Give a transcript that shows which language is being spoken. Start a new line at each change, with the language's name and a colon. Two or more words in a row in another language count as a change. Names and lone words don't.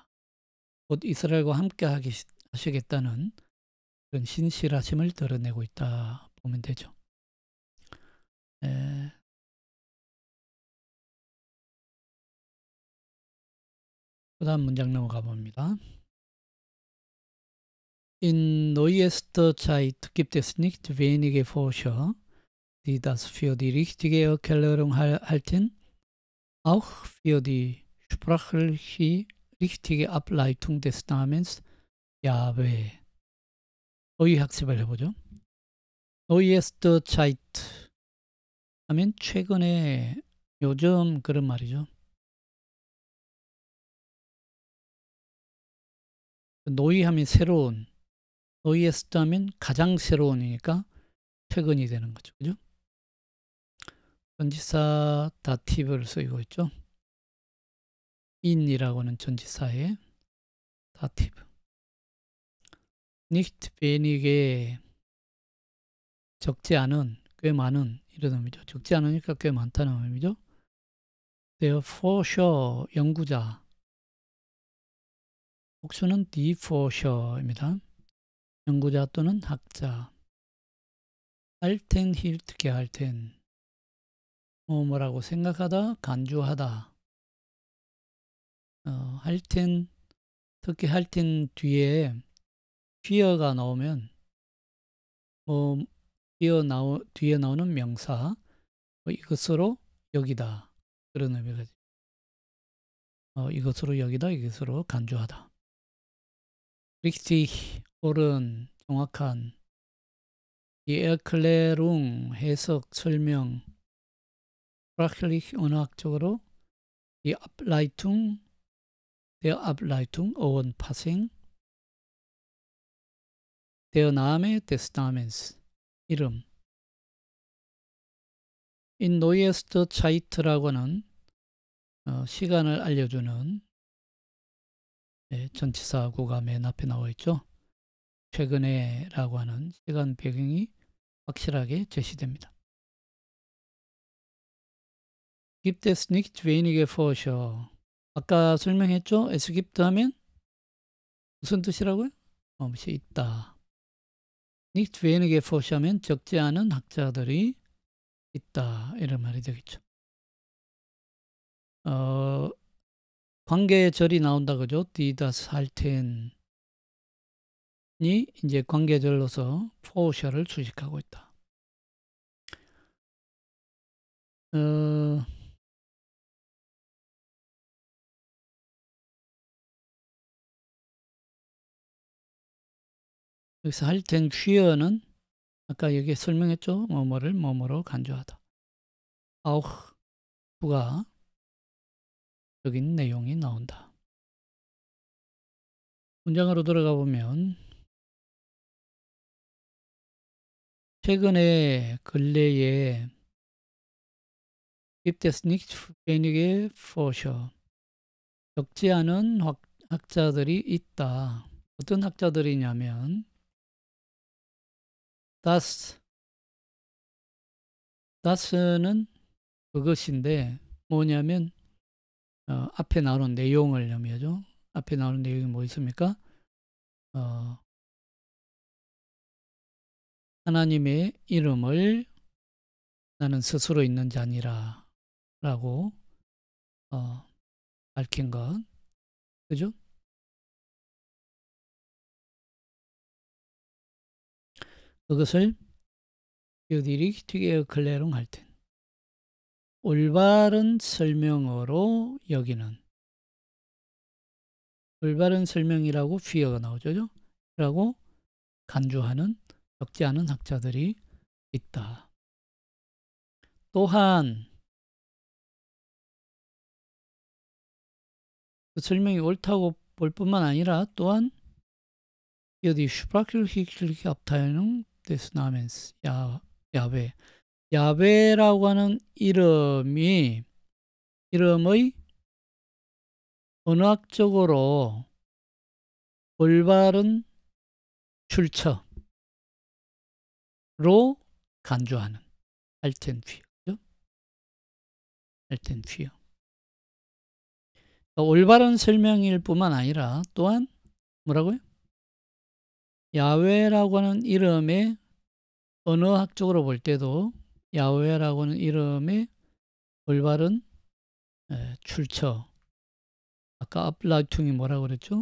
Korean: 곧 이스라엘과 함께 하시겠다는 그런 신실하심을 드러내고 있다 보면 되죠. 그 다음 문장 넘어가 봅니다.
German: In neuester Zeit gibt es nicht wenige Forscher, die das für die richtige Erklärung halten, auch für die sprachliche richtige Ableitung des Namens 야훼.
Korean: 어휘학습을 해보죠.
German: neuester Zeit
Korean: 하면 최근에 요즘 그런 말이죠. 노이하면 새로운, 노이에스트 하면 가장 새로운이니까 최근이 되는 거죠. 그죠? 전치사 다티브를 쓰이고 있죠. in이라고는 전치사의 다티브.
German: nicht wenige
Korean: 적지 않은, 꽤 많은 이런 의미죠. 적지 않으니까 꽤 많다는 의미죠.
German: Der Forscher 연구자.
Korean: 복수는
German: die Forscher
Korean: 입니다. 연구자 또는 학자.
German: halten hielt gehalten.
Korean: 뭐라고 생각하다, 간주하다. 할텐, 특히 할텐 뒤에 fear가 나오면 뒤에 나오는 명사, 이것으로 여기다, 그런 의미가 이것으로 여기다, 이것으로 간주하다. richtig, 옳은, 정확한.
German: die Erklärung,
Korean: 해석, 설명. sprachlich, 언어학적으로.
German: die Ableitung, der Ableitung,
Korean: 어원, 파생.
German: der Name, des Namens, 이름. in neuester Zeit
Korean: 라고 하는 시간을 알려주는 전치사구가 맨 앞에 나와 있죠. 최근에 라고 하는 시간 배경이 확실하게 제시됩니다.
German: gibt es nicht wenige Forscher.
Korean: 아까 설명했죠.
German: es gibt
Korean: 하면 무슨 뜻이라고요? 무엇이 있다.
German: nicht wenige Forscher
Korean: 하면 적지 않은 학자들이 있다, 이런 말이 되겠죠. 관계절이 나온다 그죠?
German: die das halten
Korean: 이 이제 관계절로서 Forscher를 수식하고 있다. 여기서
German: halten für
Korean: 는 아까 여기 설명했죠. 뭐뭐를 뭐뭐로 간주하다. auch 부가적인 내용이 나온다. 문장으로 들어가 보면 최근에 근래에
German: gibt es nicht wenige Forscher.
Korean: 적지 않은 학자들이 있다. 어떤 학자들이냐면 das는 그것인데 뭐냐면 앞에 나오는 내용을 의미하죠. 앞에 나오는 내용이 뭐 있습니까? 하나님의 이름을 나는 스스로 있는 자니라 라고 밝힌 것, 그죠?
German: 그것을 die Erklärung halten,
Korean: 올바른 설명으로 여기는, 올바른 설명이라고 fear가 나오죠. 라고 간주하는 적지 않은 학자들이 있다. 또한 그 설명이 옳다고 볼 뿐만 아니라 또한
German: die sprachliche Abteilung des Namens
Korean: 야훼, 야훼라고 하는 이름의 언어학적으로 올바른 출처로 간주하는
German: halten für, halten für.
Korean: 올바른 설명일 뿐만 아니라 또한 뭐라고요? 야훼라고 하는 이름의 언어학적으로 볼 때도 야훼라고 하는 이름의 올바른 출처, 아까 Ableitung 뭐라고 그랬죠?